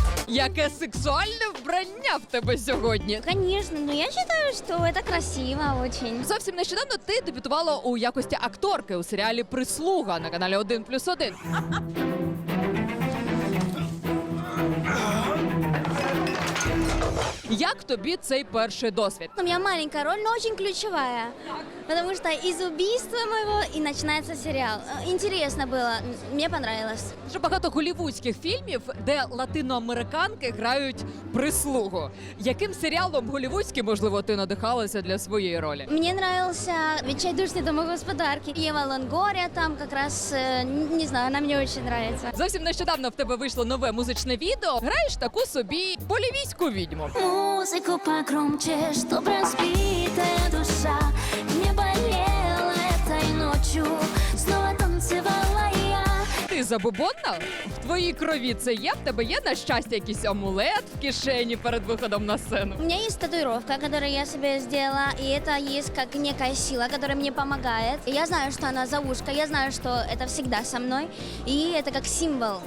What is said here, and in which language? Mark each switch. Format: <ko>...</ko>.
<uk>Яке сексуальне вбрання в тебе сьогодні.</uk> <ru>Конечно, но я считаю, что это красиво очень.</ru> <uk>Зовсім нещодавно ти дебютувала у якості акторки у серіалі «Прислуга» на каналі 1+1. Як тобі цей перший досвід?</uk> <ru>У меня маленькая роль, но очень ключевая. Потому что из убийства моего и начинается сериал. Интересно было, мне понравилось.</ru> <uk>Дуже багато голівудських фільмів, де латиноамериканки грають прислугу. Яким серіалом голівудським, можливо, ти надихалася для своєї ролі?</uk> <ru>Мне нравился «Відчайдушні домогосподарки». Ева Лонгория там как раз, не знаю, она мне очень нравится.</ru> <uk>Зовсім нещодавно в тебе вийшло нове музичне відео. Граєш таку собі болівійську відьму.</uk> <ru>Музыку погромче, чтоб разбитая душа не болела этой ночью. Снова танцевала я.</ru> <uk>Ти забобонна? В твоїй крові це є? В тебе є, на щастя, якийсь амулет в кишені перед виходом на сцену?</uk> <ru>У меня есть татуировка, которую я себе сделала, и это есть как некая сила, которая мне помогает. И я знаю, что она за ушко, я знаю, что это всегда со мной, и это как символ.</ru>